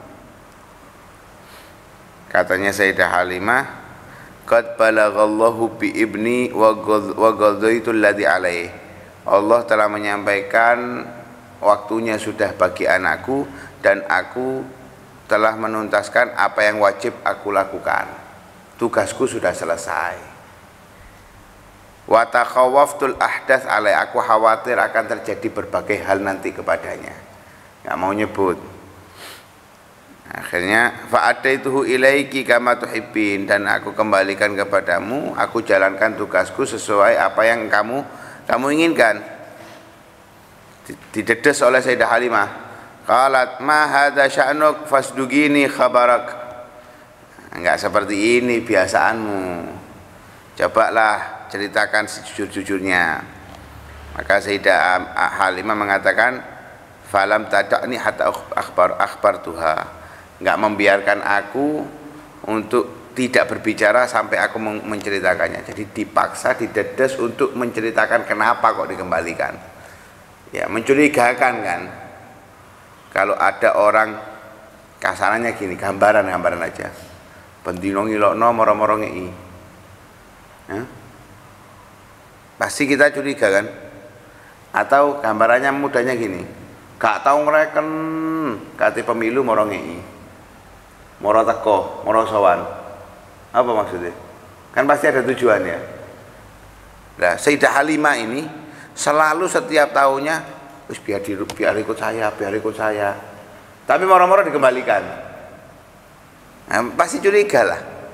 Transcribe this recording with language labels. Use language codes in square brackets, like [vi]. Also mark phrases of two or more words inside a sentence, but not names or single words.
[id] Katanya Sayyidah Halimah, [ar] قد بلغ الله بابني وأديت الذي علي. [id] Allah telah menyampaikan waktunya sudah bagi anakku dan aku telah menuntaskan apa yang wajib aku lakukan. Tugasku sudah selesai. [ar] وتخوفت الأحداث عليه, [id] aku khawatir akan terjadi berbagai hal nanti kepadanya. Enggak mau nyebut. Akhirnya [ar] فأديته إليك كما تحبين, [id] dan aku kembalikan kepadamu, aku jalankan tugasku sesuai apa yang kamu inginkan. Didedes oleh Sayyidah Halimah. [ar] قالت ما هذا شأنك فاصدقني خبرك. [id] Enggak seperti ini biasaanmu. Cobalah ceritakan sejujur-jujurnya. Maka Sayyidah Halimah mengatakan [ar] فلم تدعني حتى أخبرتها. [id] Enggak membiarkan aku untuk tidak berbicara sampai aku menceritakannya. Jadi dipaksa, didedes untuk menceritakan kenapa kok dikembalikan. Ya, mencurigakan kan. Kalau ada orang, kasarannya gini, gambaran aja. [jv] Bendino ngilokno moro-moro ngei. [id] Pasti kita curiga kan. Atau gambarannya mudahnya gini, gak tahu [jv] ngereken kate pemilu moro ngei. Moro teko, moro sowan. [id] Apa maksudnya? Kan pasti ada tujuannya. Nah, Sayyidah Halimah ini selalu setiap tahunnya, wis biar ikut saya. Tapi moro-moro dikembalikan. Nah, pasti curiga lah.